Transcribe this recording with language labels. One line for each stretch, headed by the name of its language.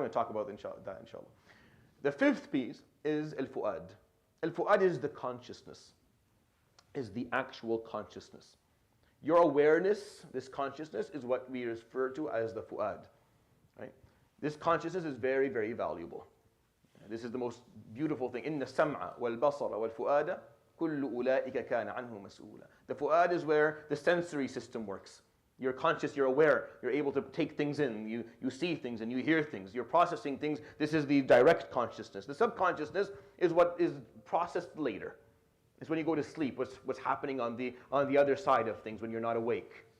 English: We'll talk about that inshallah. The 5th piece is al-fu'ad. Al-fu'ad is the consciousness, is the actual consciousness. Your awareness, this consciousness, is what we refer to as the fu'ad. Right? This consciousness is very, very valuable. This is the most beautiful thing.
Arabic: إِنَّ السَّمْعَ وَالْبَصَرَ وَالْفُؤَادَ كُلُّ أُولَٰئِكَ كَانَ عَنْهُ مَسْئُولًا.
English: The fu'ad is where the sensory system works. You're conscious, you're aware, you're able to take things in, you see things and you hear things, you're processing things. This is the direct consciousness. The subconsciousness is what is processed later. It's when you go to sleep, what's happening on the other side of things when you're not awake.